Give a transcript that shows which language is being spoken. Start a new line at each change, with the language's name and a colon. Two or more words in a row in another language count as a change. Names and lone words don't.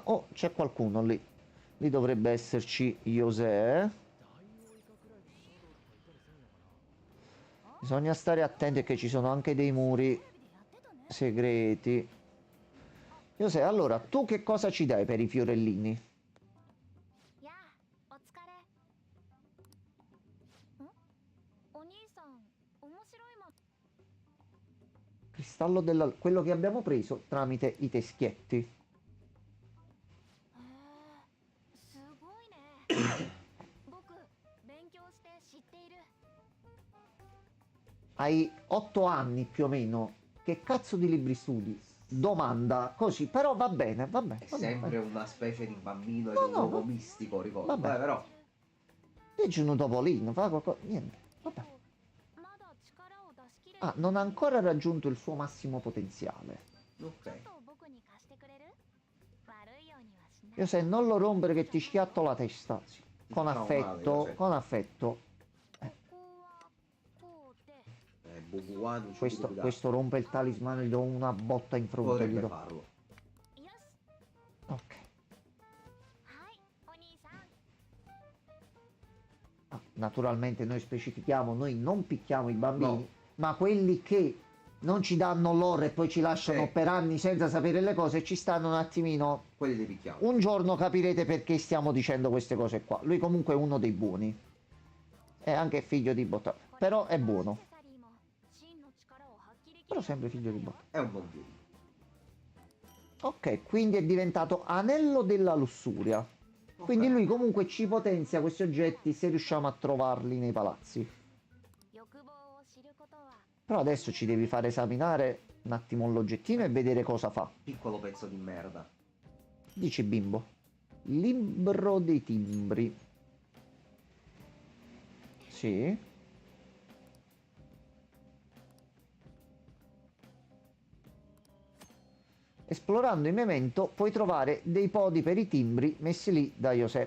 Italian: Oh, c'è qualcuno lì. Lì dovrebbe esserci José. Bisogna stare attenti che ci sono anche dei muri segreti. José, allora, tu che cosa ci dai per i fiorellini?
Japanese: やあ、お疲れ。ん？お兄さん、面白いもん。
Italian: Cristallo della... quello che abbiamo preso tramite i teschietti.
Japanese: へえ、すごいね。僕、勉強して知っている。
Italian: Hai 8 anni più o meno. Che cazzo di libri studi? Domanda così, però va bene, va bene. È Va bene, sempre va bene. una specie di bambino No, ed un no, uomo va- mistico, ricordo. vabbè. Però Leggi un topolino, fa qualcosa. Niente, vabbè.
Japanese: まだ力を出し切れ
Italian: Ah, non ha ancora raggiunto il suo massimo potenziale.
Japanese: ちょっ
Italian: ok.
Japanese: と僕に貸してくれる？悪いようにはしない。
Italian: Io se non lo rompere che ti schiatto la testa. Con Facciamo affetto, male, José. con affetto.
Japanese: ここはこうで。
Italian: Bubuano ci Questo, guida. questo rompe il talismano, gli do una botta in fronte. Gli Potrebbe do. farlo.
Japanese: よし。
Italian: Ok.
Japanese: はい、お兄さん。
Italian: Ah, naturalmente noi specifichiamo, noi non picchiamo i bambini, No. ma quelli che non ci danno l'oro e poi ci lasciano Sì. per anni senza sapere le cose ci stanno un attimino. Quelli li picchiamo. Un giorno capirete perché stiamo dicendo queste cose qua. Lui comunque è uno dei buoni. È anche figlio di Botta. Però è buono. Però sempre figlio di Botta. È un buon figlio. Ok, quindi è diventato anello della lussuria. Quindi Ok. lui comunque ci potenzia questi oggetti se riusciamo a trovarli nei palazzi.
Japanese: 欲望を知ることは
Italian: Però adesso ci devi fare esaminare un attimo l'oggettino e vedere cosa fa. Piccolo pezzo di merda. Dici bimbo. Libro dei timbri. Sì. Esplorando il memento puoi trovare dei podi per i timbri messi lì da José.